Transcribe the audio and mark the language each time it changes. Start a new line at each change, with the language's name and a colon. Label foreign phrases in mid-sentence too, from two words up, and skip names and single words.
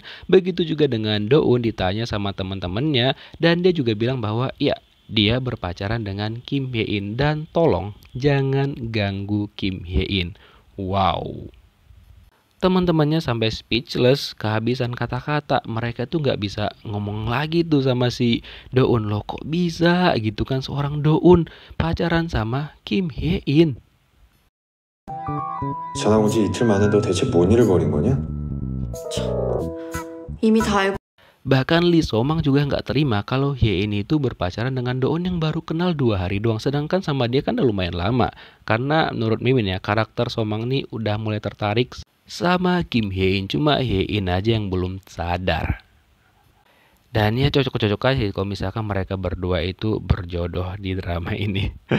Indonesian: Begitu juga dengan Do-un ditanya sama teman-temannya dan dia juga bilang bahwa iya dia berpacaran dengan Kim Hye-in dan tolong jangan ganggu Kim Hye-in. Wow. Teman-temannya sampai speechless, kehabisan kata-kata. Mereka tuh nggak bisa ngomong lagi tuh sama si Do-un. Loh kok bisa gitu kan seorang Do-un pacaran sama Kim Hye-in.
Korean: 전학 온 지 이틀 만에 너 대체 뭔 일을 벌인 거냐? 이미 다 알고.
Indonesian: Bahkan Lee So-mang juga nggak terima kalau Hye-in itu berpacaran dengan Do-un yang baru kenal 2 hari doang. Sedangkan sama dia kan udah lumayan lama. Karena menurut Mimin ya, karakter So-mang nih udah mulai tertarik sama Kim Hye-in. Cuma Hye-in aja yang belum sadar. Dan ya cocok-cocok aja kalau misalkan mereka berdua itu berjodoh di drama ini.